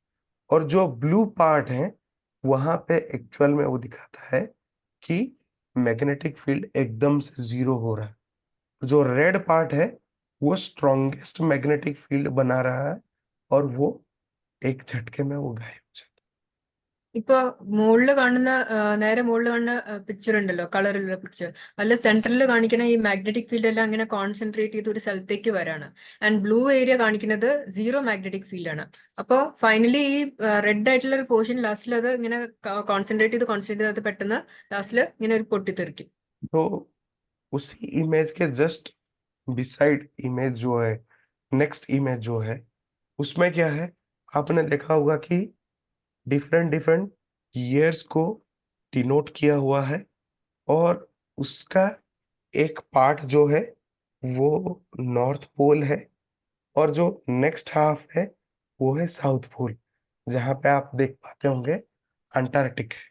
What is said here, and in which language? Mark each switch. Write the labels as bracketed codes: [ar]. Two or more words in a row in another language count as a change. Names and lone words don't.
[hi] और जो [en] blue part [hi] है वहां पे एक्चुअल में वो दिखाता है कि [en] magnetic field [hi] एकदम से जीरो हो रहा है। जो [en] red part [hi] है वो [en] strongest magnetic field [hi] बना रहा है और वो एक झटके में वो गायब हो जाता है। [ml] ഇപ്പൊ മുകളിൽ കാണുന്ന നേരെ മുകളിൽ കാണുന്ന പിക്ചർ ഉണ്ടല്ലോ, കളറുള്ള പിക്ചർ, അതിൽ സെൻട്രലിൽ കാണിക്കുന്ന ഈ [en] magnetic field [ml] എല്ലാം ഇങ്ങനെ കോൺസെൻട്രേറ്റ് ചെയ്ത് ഒരു സ്ഥലത്തേക്ക് വരാണ്. [en] and blue area [ml] കാണിക്കുന്നത് [en] zero magnetic field [ml] ആണ്. അപ്പോൾ ഫൈനലി ഈ റെഡ് ആയിട്ടുള്ള ഒരു പോർഷൻ ലാസ്റ്റിൽ അത് ഇങ്ങനെ കോൺസെൻട്രേറ്റ് ചെയ്ത് അത് പെട്ടെന്ന് ലാസ്റ്റിൽ ഇങ്ങനെ ഒരു പൊട്ടിത്തെറിക്കും. [hi] तो उसी इमेज के [en] just beside image [hi] जो है, [en] next image [hi] जो है, उसमें क्या है, आपने देखा होगा कि [en] different different years [hi] को डिनोट किया हुआ है और उसका एक पार्ट जो है वो [en] north pole [hi] है और जो [en] next half [hi] है वो है [en] south pole, [hi] जहाँ पे आप देख पाते होंगे अंटार्कटिक है।